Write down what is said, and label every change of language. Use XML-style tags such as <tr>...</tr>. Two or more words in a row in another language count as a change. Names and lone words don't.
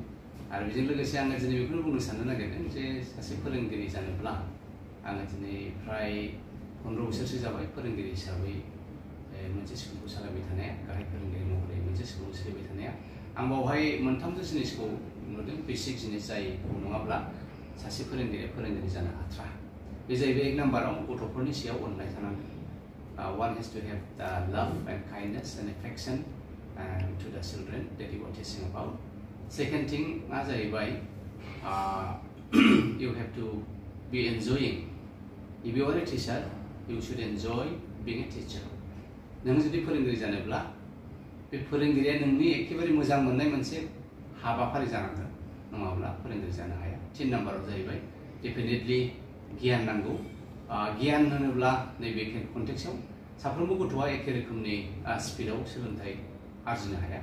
<brx>आरो बेजों लोगोसे आङो दिनै बेखौनो बुंनो साननो नागिरदों जे सासे फोरोंगिरि जानोब्ला आङो दिनै फ्राय 15 बोसोरसो जाबाय फोरोंगिरि हिसाबै मोनसे स्कुलखौ सालायबाय थानाया, गाहाय फोरोंगिरि महरै मोनसे स्कुलखौ सोलिबाय थानाया। आं बावहाय मोनथामसो जिनिसखौ नुदों, बेसिक जिनिस जायखौ नङाब्ला सासे फोरोंगिरि जानो हाथ्रा। बे जाहैबाय एक नाम्बाराव गथ'फोरनि सायाव अननाय थानांगोन।</brx> <en>One has to have the love and kindness and affection to the children that you are teaching about. Second thing जाहैबाय you have to be enjoying. If you are a teacher, you should enjoy being a teacher.</en> <brx>नों जुदि फोरोंगिरि जानोब्ला बे फोरोंगिरिया नोंनि एखेबारे मोजां मोननाय मोनसे हाबाफारि जानांगोन, नङाब्ला फोरोंगिरि जानो हाया। 3 नाम्बाराव जाहैबाय डेफिनेटलि गियान नांगौ। गियान होनोब्ला नैबे कन्टेक्सआव साफ्रोमबो गथ'आ एखे रोखोमनि स्पिडआव सोलोंथाइ आरजिनो हाया।</brx>